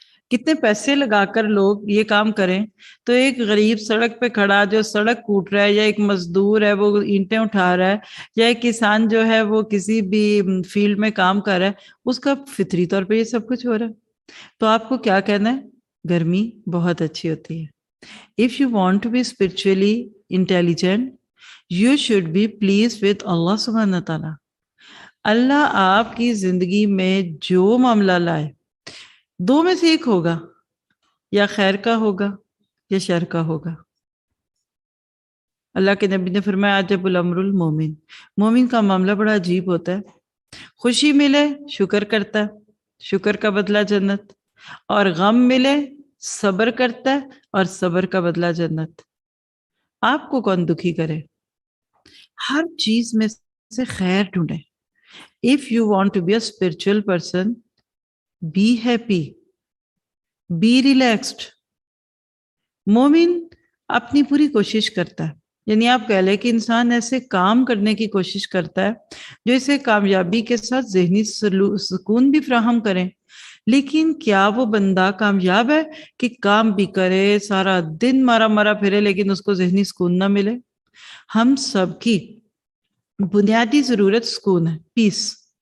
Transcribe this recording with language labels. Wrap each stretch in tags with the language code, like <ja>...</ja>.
<ur>کتنے پیسے لگا کر لوگ یہ کام کریں تو ایک غریب سڑک پہ کھڑا جو سڑک کوٹ رہا ہے, یا ایک مزدور ہے وہ اینٹیں اٹھا رہا ہے, یا ایک کسان جو ہے وہ کسی بھی فیلڈ میں کام کر رہا ہے, اس کا فطری طور پہ یہ سب کچھ ہو رہا ہے. تو آپ کو کیا کہنا ہے, گرمی بہت اچھی ہوتی ہے.</ur> <en>If you want to be spiritually intelligent, you should be pleased with Allah subhanahu wa ta'ala.</en> <ur>اللہ آپ کی زندگی میں جو معاملہ لائے, دو میں سے ایک ہوگا, یا خیر کا ہوگا یا شر کا ہوگا. اللہ کے نبی نے فرمایا</ur> <ar>عجب الامر المومن,</ar> <ur>مومن کا معاملہ بڑا عجیب ہوتا ہے. خوشی ملے شکر کرتا ہے, شکر کا بدلہ جنت, اور غم ملے صبر کرتا ہے, اور صبر کا بدلہ جنت. آپ کو کون دکھی کرے, ہر چیز میں سے خیر ڈھونڈے.</ur> <en>If you want to be a spiritual person, be happy, be relaxed.</en> <ur>مومن اپنی پوری کوشش کرتا ہے, یعنی آپ کہہ لیں کہ انسان ایسے کام کرنے کی کوشش کرتا ہے جو اسے کامیابی کے ساتھ ذہنی سکون بھی فراہم کریں. لیکن کیا وہ بندہ کامیاب ہے کہ کام بھی کرے, سارا دن مارا مارا پھرے, لیکن اس کو ذہنی سکون نہ ملے؟ ہم سب کی بنیادی ضرورت سکون ہے, پیس.</ur>